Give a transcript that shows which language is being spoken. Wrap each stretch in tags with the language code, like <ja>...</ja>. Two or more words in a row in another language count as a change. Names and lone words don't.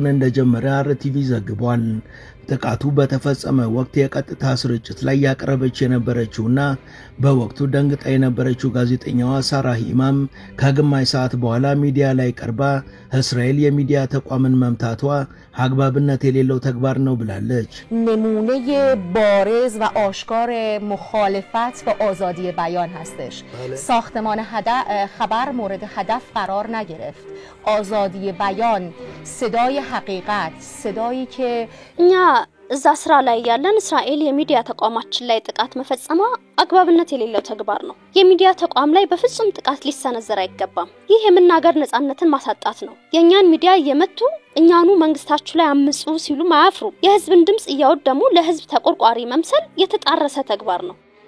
<am>እንደጀመረ አርቲቪ ዘግቧል። ጥቃቱ በተፈጸመ ወቅት የቀጥታ ስርጭት ላይ ያቀረበች የነበረችውና በወቅቱ ደንግጣ የነበረችው ጋዜጠኛዋ ሳራ ኢማም ከግማሽ ሰዓት በኋላ ሚዲያ ላይ ቀርባ እስራኤል የሚዲያ ተቋምን መምታቷ አግባብነት የሌለው ተግባር ነው ብላለች።</am> <fa>نمونه بارز و آشکار مخالفت با آزادی بیان هستش. ساختمان خبر مورد هدف قرار نگرفت. آزادی بیان، صدای حقیقت، صدایی که</fa> <am>እኛ እዛ ስራ ላይ ያለን እስራኤል የሚዲያ ተቋማችን ላይ ጥቃት መፈጸሟ አግባብነት የሌለው ተግባር ነው። የሚዲያ ተቋም ላይ በፍጹም ጥቃት ሊሰነዘር አይገባም። ይህ የመናገር ነጻነትን ማሳጣት ነው። የኛን ሚዲያ የመቱ እኛኑ መንግስታችሁ ላይ አምጹ ሲሉ ማያፍሩ የህዝብን ድምጽ እያወደሙ ለህዝብ ተቆርቋሪ መምሰል የተጣረሰ ተግባር ነው።</am>